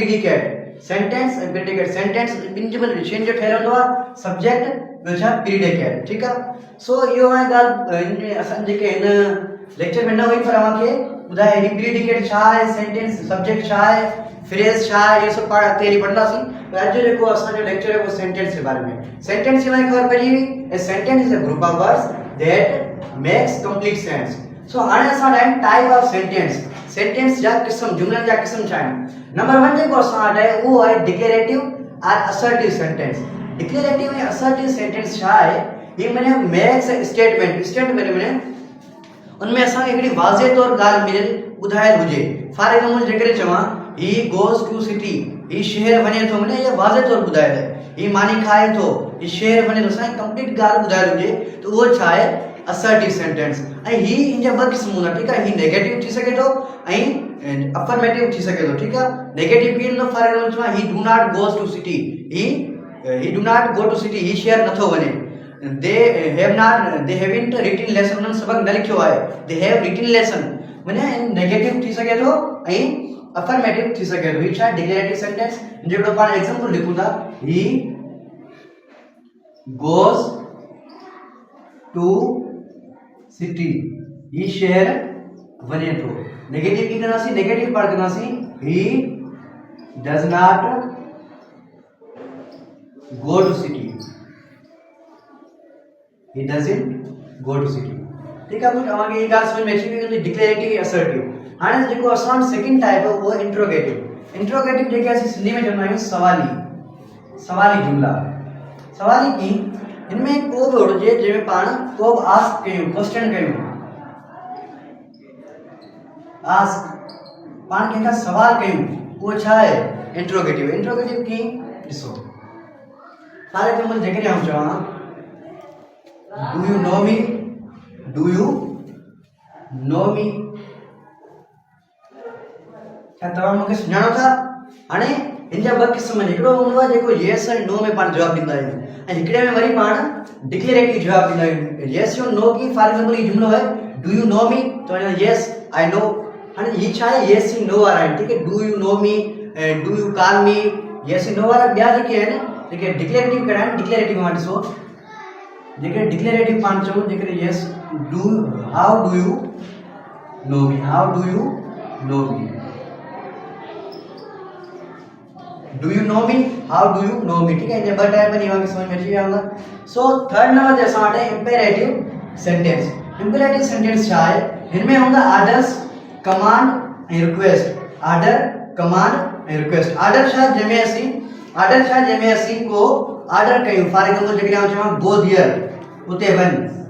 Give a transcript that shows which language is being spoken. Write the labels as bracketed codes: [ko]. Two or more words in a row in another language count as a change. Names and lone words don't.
[sd] प्रीडिकेट, सेंटेंस ऐं प्रीडिकेट। सेंटेंस ॿिनि शयुनि जो ठहियलु हूंदो आहे, सब्जेक्ट ॿियो छा? प्रीडिकेट, ठीकु आहे। सो इहो आहे ॻाल्हि असां जेके हिन लेक्चर में न हुई, पर तव्हांखे ॿुधाए ही प्रीडिकेट छा आहे, सेंटेंस, सब्जेक्ट छा आहे, फ्रेज छा आहे, इहे सभु पाण अॻिते हली पढ़ंदासीं। पर अॼु जेको असांजो लेक्चर आहे उहो सेंटेंस जे बारे में। सेंटेंस जे बारे में ख़बर पइजी हुई। [en] A sentence is a group of words that makes complete sense. [sd] सो हाणे असां ठाहियूं [en] type of sentence. [sd] सेंटेंस जा क़िस्म, जुमलनि जा क़िस्म छा आहिनि? नंबर 1 जेको असां वटि आहे उहो आहे डिक्लेरेटिव और [en] assertive sentence. [sd] डिक्लेरेटिव ऐं [en] assertive sentence [sd] छा आहे? ये माने [en] makes a statement [sd] माने उनमें असांखे हिकिड़ी वाज़े तौर ॻाल्हि मिलियल ॿुधायल हुजे। [en] for example [sd] जेकॾहिं चवां [en] he goes to city, [sd] ही शहर वञे थो, माने इहा वाज़े तौर ॿुधायल आहे। ही मानी खाए थो, ही शहर वञे थो, असांखे कंप्लीट ॻाल्हि ॿुधायल हुजे त उहो छा आहे? [en] assertive sentence. [sd] ऐं ही इन जा ॿ क़िस्म हूंदा, ठीकु आहे। ही नेगेटिव थी सघे थो ऐं अफर्मेटिव थी सघे थो, ठीकु आहे। नेगेटिव कीअं हूंदो? [en] for example [sd] चवां [en] he do not goes to city, he do not go to city, [sd] ही शहर नथो वञे। [en] they haven't written lesson, [sd] उन्हनि सबक न लिखियो आहे। [en] they have written lesson, [sd] माने नेगेटिव थी सघे थो ऐं अफर्मेटिव थी सघे थो। ही छा? [en] declarative sentence. [sd] जेको पाण एग्जांपल लिखूं था, [en] he goes to city, [sd] ही शहर वञे थो। नेगेटिव की कंदासीं? नेगेटिव पाण कंदासीं [en] he does not go to city, [sd] he doesn't go to city, [hi] ठीक है। [sd] कुछ आगे ये गाल समझ में अची वई डिक्लेरेटिव असर्टिव। हाणे जेको असां [en] second type [sd] है वो इंट्रोगेटिव। इंट्रोगेटिव जेके असीं सिंधी में चवंदा आहियूं सवाली जुमला। सवाली की इनमें को बि हुजे जंहिंमें पाण को बि आस्क कयूं, क्वेश्चन कयूं। आस्क, पाण कंहिंखां सवाल कयूं, उहो छा आहे? इंट्रोगेटिव। इंट्रोगेटिव की ॾिसो, [en] for example [sd] जेकॾहिं आउं चवां [en] Do you know me? Do you know me? [sd] क्या तव्हां मूंखे सुञाणो था? हाणे हिन जा ॿ क़िस्म आहिनि। हिकिड़ो हूंदो आहे जेको येस ऐं नो में पाण जवाबु ॾींदा आहियूं, ऐं हिकिड़े में वरी पाण डिक्लेरेटिव जवाबु ॾींदा आहियूं। येस या नो की [en] for example [sd] ही जुमलो है [en] do you know me, [sd] तो [en] yes I know. [sd] हाणे ही छा आहे येस सी नो वारा आहिनि [hi] ठीक है [en] do you know me do you call me [sd] येस सी नो वारा ॿिया जेके आहिनि जेके डिक्लेरेटिव कहिड़ा आहिनि डिक्लेरेटिव मां ॾिसो जेके डिक्लेरेटिव पाण चऊं जेके [en] yes do how do you know me how do you know me do you know me how do you know me [hi] ठीक है [sd] इन ॿ टाइप आहिनि इहा समझ में अची विया हूंदा सो [en] third number [sd] ते असां वटि [en] imperative sentence imperative sentence [sd] छा आहे हिन में हूंदा [en] orders command [sd] ऐं रिक्वेस्ट [en] order command [sd] ऐं रिक्वेस्ट ऑर्डर छा जंहिंमें असीं को ऑर्डर कयूं [en] for example [sd] जेकॾहिं आउं चवां [en] go here [sd] उते वञ